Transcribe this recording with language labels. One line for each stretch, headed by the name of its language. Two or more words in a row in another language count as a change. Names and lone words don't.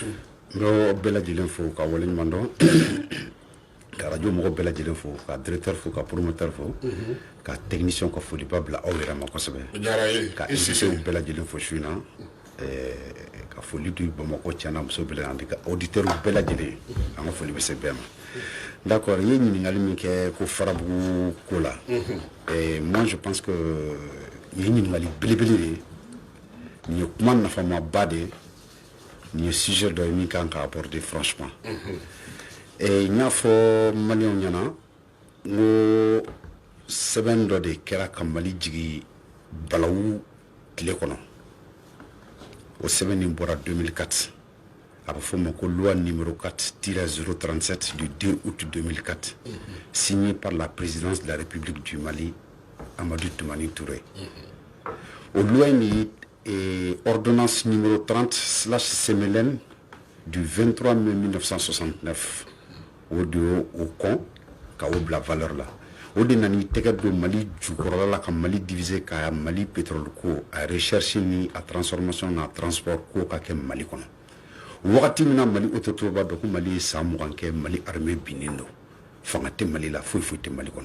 Bambara: n bɛ bɛɛ lajɛlen fo ka waleɲuman dɔn ka radio mɔgɔ bɛɛ lajɛlen fo ka directeur fo ka promoteur fo ka technicien ka foliba bila aw yɛrɛ ma kosɛbɛ ka invité bɛɛ lajɛlen fo su in na ka foli di Bamakɔ Tiɲɛna muso bɛɛ lajɛlen ka auditeur bɛɛ lajɛlen an ka foli bɛ se bɛɛ ma.
French: D'accord, il y a une ɲininkali qui est
Bambara: ko farabugu ko la
French: et moi je pense que il y a une
Bambara: ɲininkali belebele de ni ye kuma nafamaba de ni ye sujet dɔ ye
French: min kan ka aborder franchement et
Bambara: n y'a fɔ maliyɛnw ɲɛna n ko sɛbɛn dɔ de kɛra ka Mali jigi balawu tile kɔnɔ o sɛbɛn nin bɔra 2004 a bɛ fɔ o ma ko
French: loi numéro 4-037 du 2 août 2004 signé par la présidence de la République du Mali Amadou Toumani Touré
Bambara: o loi ni
French: ordonnance numéro 30/CMLN du 23 mai 1969
Bambara: o de o kɔn ka o bila valeur la o de nani tɛgɛ don Mali jukɔrɔla la ka Mali diviser ka
French: Mali pétrole
Bambara: ko
French: a recherche
Bambara: ni a transformation na transport ko ka kɛ Mali kɔnɔ wagati min na Mali autorité b'a dɔn ko Mali ye san 20 kɛ Mali armée binnen don fanga tɛ Mali la foyi tɛ Mali kɔnɔ